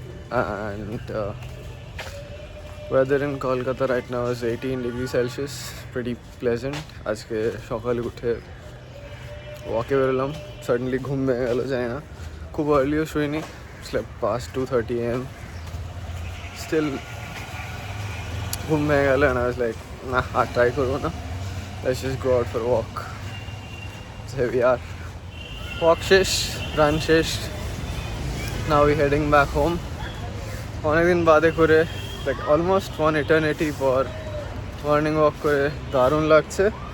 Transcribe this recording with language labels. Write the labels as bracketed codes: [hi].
[en] and weather in Kolkata right now is 18 degrees Celsius. Pretty pleasant. [bn] আজকে সকালে উঠে ওয়াকে বেরোলাম, সাডেনলি ঘুম ভেঙে গেলো, যায় না, খুব আর্লিও শুইনি, [en] slept past 2:30 a.m. Still [bn] ঘুম ভেঙে গেলো [en] and I was like, [bn] না আর ট্রাই করবো না, [en] let's just go out for a walk. So here we are. Walk [bn] শেষ, রান শেষ, [en] now we heading back home. [bn] অনেকদিন বাদে করে, [en] like almost one eternity [bn] পর মর্নিং ওয়াক করে দারুণ লাগছে.